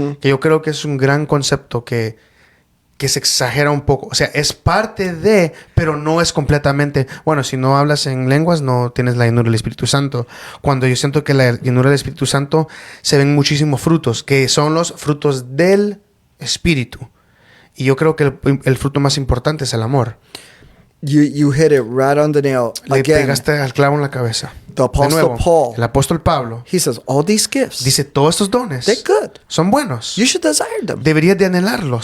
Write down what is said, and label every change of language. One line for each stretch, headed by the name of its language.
Spanish: Que yo creo que es un gran concepto que se exagera un poco. O sea, es parte de, pero no es completamente. Bueno, si no hablas en lenguas, no tienes la llenura del Espíritu Santo. Cuando yo siento que la llenura del Espíritu Santo se ven muchísimos frutos, que son los frutos del Espíritu. Y yo creo que el fruto más importante es el amor.
English: You hit it right on the nail.
Spanish: Le
English: Again,
Spanish: pegaste al clavo en la cabeza.
English: the
Spanish: De
English: Apostle
Spanish: nuevo,
English: Paul,
Spanish: el apóstol Pablo
English: he says, all these gifts,
Spanish: dice, todos estos dones
English: they're good.
Spanish: son buenos.
English: You should desire them.
Spanish: Deberías de anhelarlos.